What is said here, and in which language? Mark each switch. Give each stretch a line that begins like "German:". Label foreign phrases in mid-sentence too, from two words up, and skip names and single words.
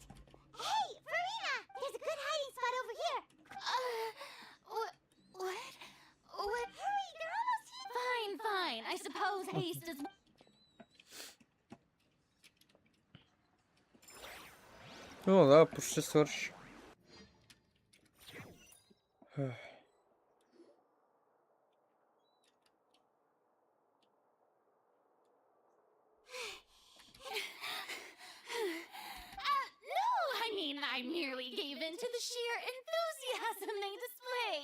English: Hey, Farina! There's a good hiding spot over here! What? Hurry, they're almost here! Fine. I suppose haste is...
Bulgarian: О, да, почти свърши.
English: I merely gave in to the sheer enthusiasm they display.